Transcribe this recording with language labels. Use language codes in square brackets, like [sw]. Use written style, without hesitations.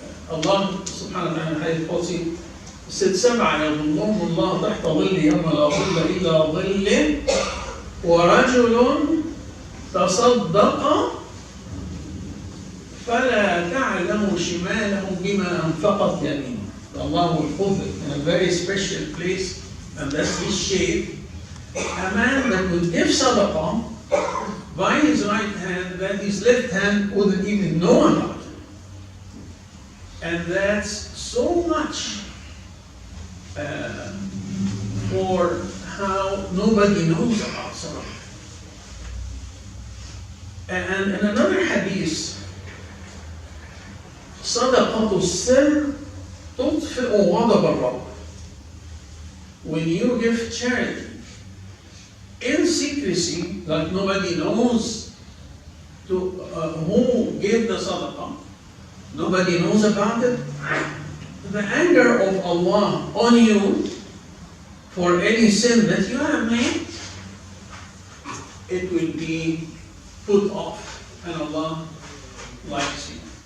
[en] Allah subhanahu wa ta'ala hadith Qudsi said, [ar] سبعة يظلهم الله تحت ظل يوم لا ظل إلا ظل ورجل تصدق فلا تعلم شماله بما أنفقت يمينه. [en] Allah will put it in a very special place, and that's his shade. A man that will give sadaqah by his right hand, that his left hand wouldn't even know about it. And that's so much for how nobody knows about sadaqah. And in another hadith, [ar] صدقة السر تطفئ غضب الرب. [en] When you give charity in secrecy, like nobody knows to who gave the sadaqah, nobody knows about it, the anger of Allah on you for any sin that you have made, it will be put off, and Allah likes you.